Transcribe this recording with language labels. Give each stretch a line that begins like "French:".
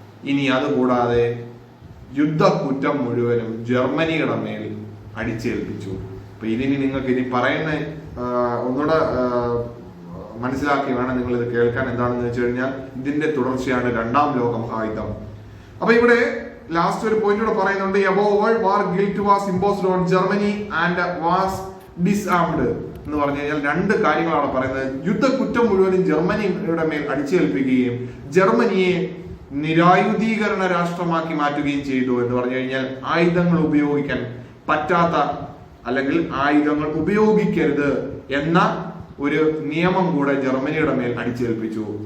Malayalam: ഇനി അതുകൂടാതെ യുദ്ധക്കുറ്റം മുഴുവനും ജർമ്മനിയുടെ മേൽ അടിച്ചേൽപ്പിച്ചു. അപ്പൊ ഇതിനി നിങ്ങൾക്ക് ഇനി പറയുന്ന ഒന്നുകൂടെ മനസ്സിലാക്കി വേണം നിങ്ങൾ ഇത് കേൾക്കാൻ. എന്താണെന്ന് വെച്ച് കഴിഞ്ഞാൽ ഇതിന്റെ തുടർച്ചയാണ് രണ്ടാം ലോക മഹായുദ്ധം. അപ്പൊ ഇവിടെ ലാസ്റ്റ് ഒരു പോയിന്റ് കൂടെ പറയുന്നുണ്ട്.
English: above all war guilt was imposed on Germany and was disarmed
Malayalam: എന്ന് പറഞ്ഞു കഴിഞ്ഞാൽ 2 കാര്യങ്ങളാണ് പറയുന്നത്. യുദ്ധക്കുറ്റം മുഴുവനും ജർമ്മനിയുടെ മേൽ അടിച്ചേൽപ്പിക്കുകയും ജർമ്മനിയെ നിരായുധീകരണ രാഷ്ട്രമാക്കി മാറ്റുകയും ചെയ്തു എന്ന് പറഞ്ഞു കഴിഞ്ഞാൽ ആയുധങ്ങൾ ഉപയോഗിക്കാൻ പറ്റാത്ത അല്ലെങ്കിൽ ആയുധങ്ങൾ ഉപയോഗിക്കരുത് എന്ന ഒരു നിയമം കൂടെ ജർമ്മനിയുടെ മേൽ അടിച്ചേൽപ്പിച്ചു.